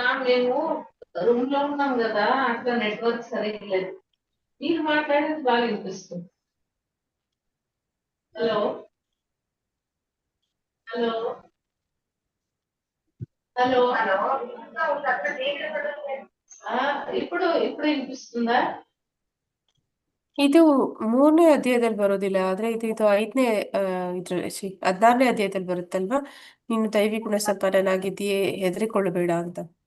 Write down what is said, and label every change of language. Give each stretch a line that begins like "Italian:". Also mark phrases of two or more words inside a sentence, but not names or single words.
Telugu: మేము రూమ్ లో ఉన్నాం కదా అట్లా నెట్వర్క్ సరిగ్గా లేదు మీరు మాట్లాడేది బాగా వినిపిస్తుంది హలో హలో హలో ఇప్పుడు ఇప్పుడు ವಿನಿಪಿస్తుందా
Kannada: ಇದು 3ನೇ ಅಧ್ಯಾಯದಲ್ಲಿ ಬರೋದಿಲ್ಲ ಆದ್ರೆ ಇದು 5ನೇ ಇದ್ರಲ್ಲಿ 16ನೇ ಅಧ್ಯಾಯದಲ್ಲಿ ಬರುತ್ತಲ್ವಾ ನೀನು ದೈವಿ ಗುಣ ಸಂಪನ್ನನಾಗಿದ್ದೀಯೇ ಹೆದರಿಕೊಳ್ಳಬೇಡ ಅಂತ